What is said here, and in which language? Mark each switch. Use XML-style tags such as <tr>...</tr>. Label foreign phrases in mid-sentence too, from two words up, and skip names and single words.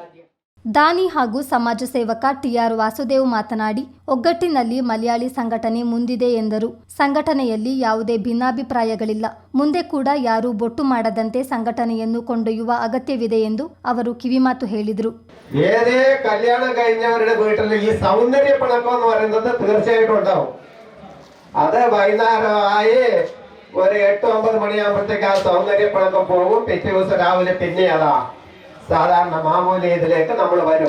<kn>ದಾನಿ ಹಾಗೂ ಸಮಾಜ ಸೇವಕ TR ವಾಸುದೇವ್ ಮಾತನಾಡಿ, ಒಗ್ಗಟ್ಟಿನಲ್ಲಿ ಮಲಯಾಳಿ ಸಂಘಟನೆ ಮುಂದಿದೆ ಎಂದರು. ಸಂಘಟನೆಯಲ್ಲಿ ಯಾವುದೇ ಭಿನ್ನಾಭಿಪ್ರಾಯಗಳಿಲ್ಲ. ಮುಂದೆ ಕೂಡ ಯಾರೂ ಬೊಟ್ಟು ಮಾಡದಂತೆ സംഘടനಯನ್ನು ಕೊಂಡೊಯ್ಯುವ ಅಗತ್ಯವಿದೆ ಎಂದು ಅವರು ಕಿವಿಮಾತು ಹೇಳಿದರು.</kn> <ml>ഏതേ കല്യാണം കഴിഞ്ഞവരുടെ വീട്ടിൽ ഈ സൗന്ദര്യ പിണക്കം എന്ന് പറയുന്നത് തീർച്ചയായിട്ടും ഉണ്ടാവും. അത് വൈകുന്നേരമായി ഒരു 8-9 മണിയാകുമ്പോഴത്തേക്ക് ആ സൗന്ദര്യ പിണക്കം പോകും. പിറ്റേ ദിവസം രാവിലെ പിന്നെ അതാ സാധാരണ മാമൂലി ഇതിലേക്ക് നമ്മൾ വരും.</ml>